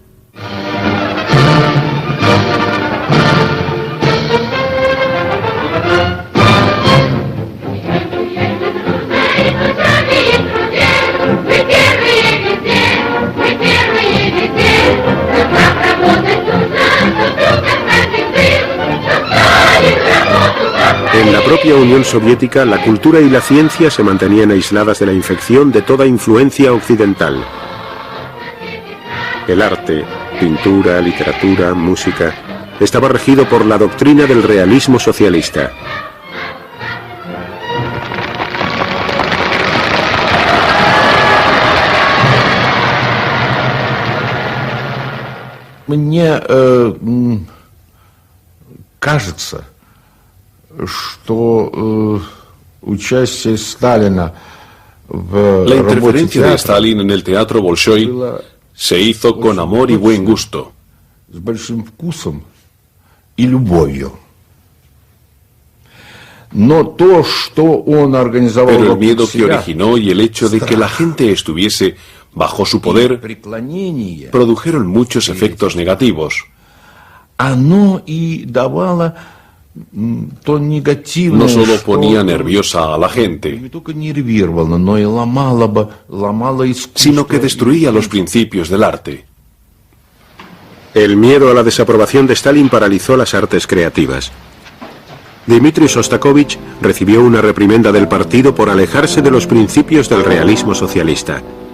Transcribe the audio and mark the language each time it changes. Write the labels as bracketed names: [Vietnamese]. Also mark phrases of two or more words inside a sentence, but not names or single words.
[Spanish] En la propia Unión Soviética, la cultura y la ciencia se mantenían aisladas de la infección de toda influencia occidental. El arte, pintura, literatura, música, estaba regido por la doctrina del realismo socialista. [Russian] Мне кажется, что участие Сталина в [Spanish] La interferencia de Stalin en el teatro Bolshoi se hizo con amor y buen gusto. [Russian] с большим вкусом и любовью. Но то, что он организовал [Spanish] Pero el miedo que originó y el hecho de que la gente estuviese bajo su poder produjeron muchos efectos negativos. [Russian] Оно и давало то негативное, [Spanish] no solo ponía nerviosa a la gente, sino que destruía los principios del arte. El miedo a la desaprobación de Stalin paralizó las artes creativas. Dmitri Shostakovich recibió una reprimenda del partido por alejarse de los principios del realismo socialista.